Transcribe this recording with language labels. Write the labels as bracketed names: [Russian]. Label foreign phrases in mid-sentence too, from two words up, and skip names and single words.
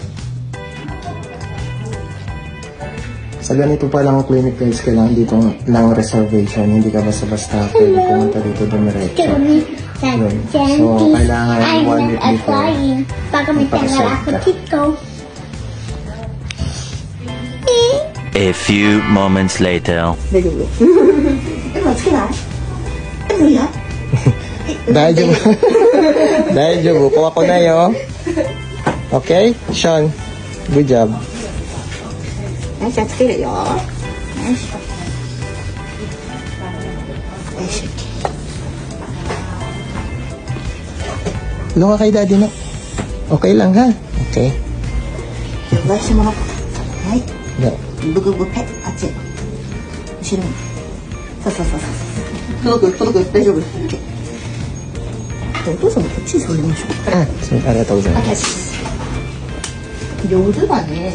[Filipino] Sa ganito pa lang clinic guys, kailangan dito ng reservation. Hindi ka basta-basta pwede pumunta dito dumiretso. So, kailangan [English] 1 week before. [Filipino] Baka may tanggal ako dito. [English] A few moments later. [Japanese] Daijoubu. [Filipino] Kuha ko na yo. [English] Okay? Sean, good job. [Japanese] よし、つけるよ。よし。よし。 [Filipino] Lunga kay daddy na. Okay lang ha? [English] Okay. [Japanese] 回してもらおうか。はい。 [English] Yeah. [Japanese] ブクブク、はい、あっち。後ろに。そう。届く、大丈夫。お父さんもこっちに座りましょう。ありがとうございます。上手だね。